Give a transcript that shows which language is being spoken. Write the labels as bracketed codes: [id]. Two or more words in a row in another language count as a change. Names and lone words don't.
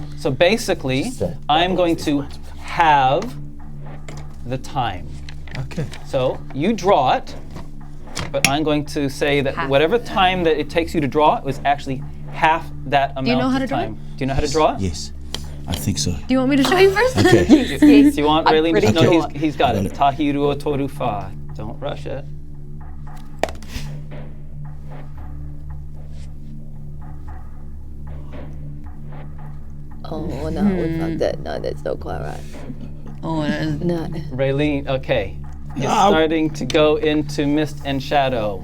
[en] So basically, I'm going to have the time. Okay. So you draw it, but I'm going to say that Half. whatever time that it takes you to draw it was actually half that amount you know how of to draw time. Do you know how to draw it? Yes, I think so. Do you want me to show you first? Okay. Yes. Do you want I'm really? pretty No, sure. he's got Got it. it. [mi] Tahiru toru fa. [en] Don't rush it. Oh no, we fucked it. No, that's not quite right. Oh, it is. No. Raylene, okay. It's starting to go into mist and shadow.